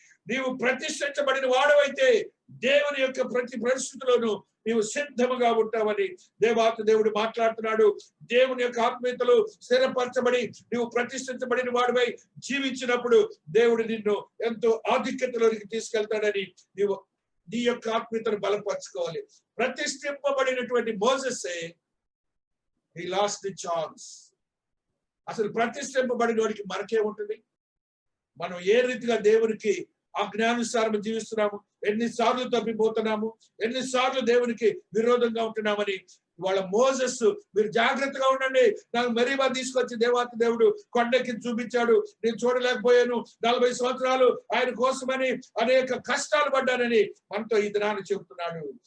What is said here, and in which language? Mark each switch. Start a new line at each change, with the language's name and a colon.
Telugu: నీవు ప్రతిష్ఠించబడిన వాడవైతే దేవుని యొక్క ప్రతి పరిస్థితిలోనూ నీవు సిద్ధముగా ఉంటావని దేవుడు మాట్లాడుతున్నాడు. దేవుని యొక్క ఆత్మీయతలు స్థిరపరచబడి నీవు ప్రతిష్ఠించబడిన వాడివై జీవించినప్పుడు దేవుడు నిన్ను ఎంతో ఆధిక్యతలోనికి తీసుకెళ్తాడని నీవు నీ యొక్క ఆత్మీయతను బలపరచుకోవాలి. ప్రతిష్ఠింపబడినటువంటి మోసెసే
English: he lost the chance.
Telugu: అసలు ప్రతిష్ఠింపబడిన వాడికి మనకేముంటుంది? మనం ఏ రీతిగా దేవునికి ఆజ్ఞానుసారం జీవిస్తున్నాము, ఎన్నిసార్లు తప్పిపోతున్నాము, ఎన్నిసార్లు దేవునికి విరోధంగా ఉంటున్నామని వాళ్ళ మోసెస్, మీరు జాగ్రత్తగా ఉండండి, నాకు మెరీబా తీసుకొచ్చి దేవుడు కొండకి చూపించాడు, నేను చూడలేకపోయాను, 40 సంవత్సరాలు ఆయన కోసమని అనేక కష్టాలు పడ్డానని మనతో ఈ దినాన్ని చెబుతున్నాడు.